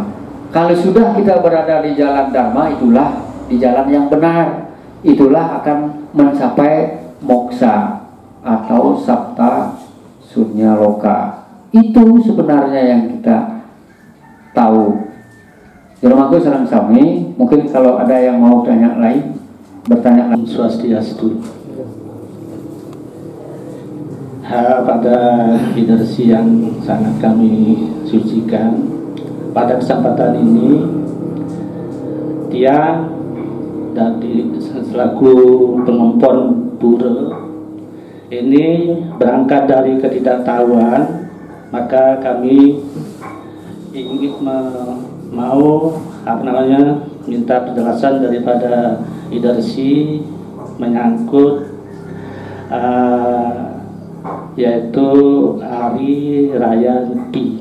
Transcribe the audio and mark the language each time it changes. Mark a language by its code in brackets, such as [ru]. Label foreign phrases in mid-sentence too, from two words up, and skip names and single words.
[id] Kalau sudah kita berada di jalan Dharma, itulah di jalan yang benar, itulah akan mencapai moksa atau Sapta Sunya Loka. Itu sebenarnya yang kita tahu. [ban] Diramaku sareng sami, [id] mungkin kalau ada yang mau tanya lain, bertanya lain. Swastiastu. Pada lidersi yang sangat kami sucikan, pada kesempatan ini dia dari selaku pengempon pura ini berangkat dari ketidaktahuan, maka kami ingin mau minta penjelasan daripada lidersi menyangkut yaitu Hari Raya Nyepi.